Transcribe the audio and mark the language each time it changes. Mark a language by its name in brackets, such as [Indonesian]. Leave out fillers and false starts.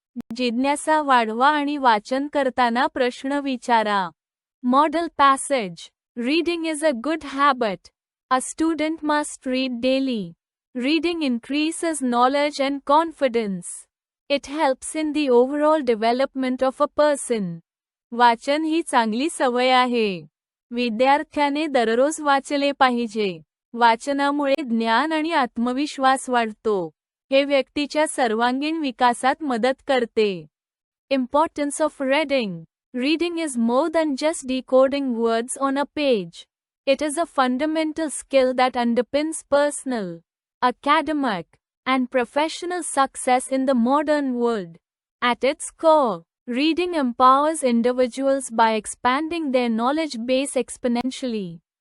[Marathi] जिज्ञासा वाढवा आणि वाचन करताना प्रश्न विचारा. [English] Model passage. Reading is a good habit. A student must read daily. Reading increases knowledge and confidence. It helps in the overall development of a person. [Marathi] वाचन ही चांगली सवय आहे. विद्यार्थ्याने दररोज वाचले पाहिजे. वाचनामुळे ज्ञान आणि आत्मविश्वास वाढतो. हे व्यक्तीच्या सर्वांगीण विकासात मदत करते. [English] Importance of reading. Reading is more than just decoding words on a page. It is a fundamental skill that underpins personal, academic, and professional success in the modern world. At its core, reading empowers individuals by expanding their knowledge base exponentially.